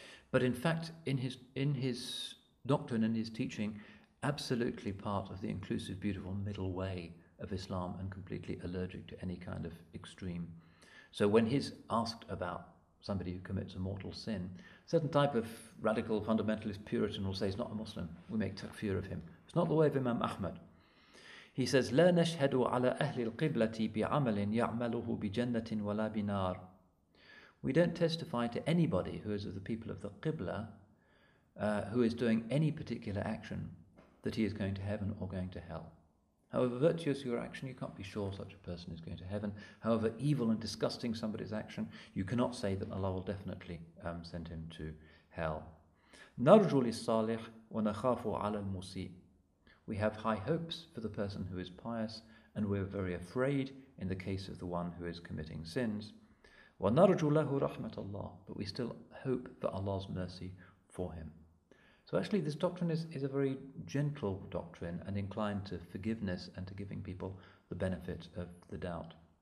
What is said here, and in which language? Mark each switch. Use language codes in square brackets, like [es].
[en] But in fact, in his doctrine and his teaching, absolutely part of the inclusive, beautiful middle way of Islam, and completely allergic to any kind of extreme. So when he's asked about somebody who commits a mortal sin, a certain type of radical fundamentalist Puritan will say he's not a Muslim. We make takfir of him. It's not the way of Imam Ahmad. He says, [ar] لا نشهد على أهل القبلة بعمل يعمله بجنة ولا بنار. [en] We don't testify to anybody who is of the people of the Qibla, who is doing any particular action, that he is going to heaven or going to hell. However virtuous your action, you can't be sure such a person is going to heaven. However evil and disgusting somebody's action, you cannot say that Allah will definitely send him to hell. [ar] نرجو للصالح ونخاف على المسيء. [en] We have high hopes for the person who is pious, and we're very afraid in the case of the one who is committing sins. [ar] وَنَرْجُ لَهُ رَحْمَةَ اللَّهِ. [en] But we still hope for Allah's mercy for him. So actually this doctrine is a very gentle doctrine, and inclined to forgiveness and to giving people the benefit of the doubt.